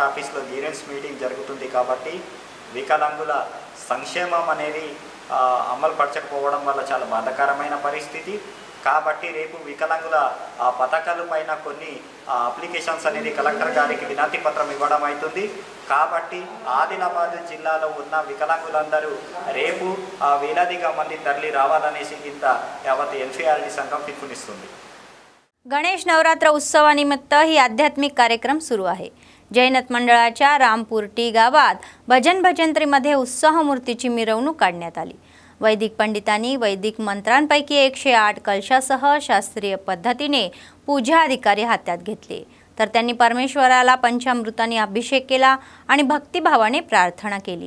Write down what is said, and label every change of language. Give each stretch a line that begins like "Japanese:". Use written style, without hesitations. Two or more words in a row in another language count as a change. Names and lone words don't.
Telugu: ఆఫీస్లో గ్రీవెన్స్ మీటింగ్ జరుగుతుంది కాబట్టి వికలాంగుల సంక్షేమం అనేది అమలు పరచకపోవడం వల్ల చాలా బాధాకరమైన పరిస్థితి కాబట్టి రేపు వికలాంగుల పథకాల పైన కొన్ని అప్లికేషన్స్ అనేది కలెక్టర్ గారికి వినతి పత్రం ఇవ్వడం అవుతుంది కాబట్టి ఆదిలాబాద్ జిల్లాలో ఉన్న వికలాంగులందరూ రేపు వేలాదిగా మంది తరలి రావాలనేసి ఇంత యావత్ ఎన్ఫీఆర్డి సంఘం పిలుపునిస్తుంది।
Marathi: गणेश नवरात्र उत्सवानिमित्त ही आध्यात्मिक कार्यक्रम सुरू आहे। जैनत मंडळाच्या रामपूर टी गावात भजन भजंत्रीमध्ये उत्सव मूर्तीची मिरवणूक काढण्यात आली। वैदिक पंडितांनी वैदिक मंत्रांपैकी 108 कलशासह शास्त्रीय पद्धतीने पूजा अधिकारी हातात घेतले, तर त्यांनी परमेश्वराला पंचामृताने अभिषेक केला आणि भक्तिभावाने प्रार्थना केली।